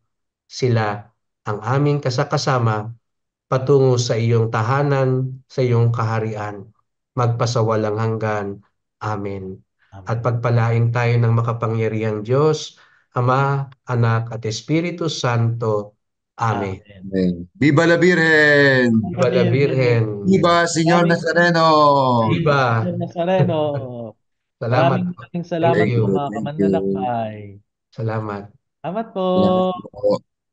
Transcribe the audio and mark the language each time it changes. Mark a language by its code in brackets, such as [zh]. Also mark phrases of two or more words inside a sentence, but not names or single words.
[tl] Sila ang aming kasakasama patungo sa iyong tahanan, sa iyong kaharian, magpasawalang hanggan. Amen. At Amen. pagpalain tayo ng makapangyarihang Diyos, Ama, Anak at Espiritu Santo. Amen. Amen. [es] Amen. Viva la Virgen! Viva la Virgen! Viva Señor [tl] Maraming [es] Nazareno! Viva! Señor Nazareno. [tl] Salamat Maraming po. maraming [en] Thank [tl] salamat [en] Thank [tl] po [en] you. you, [tl] mga [en] thank you. [tl] kamanlalakbay. Salamat. Salamat po. Salamat po.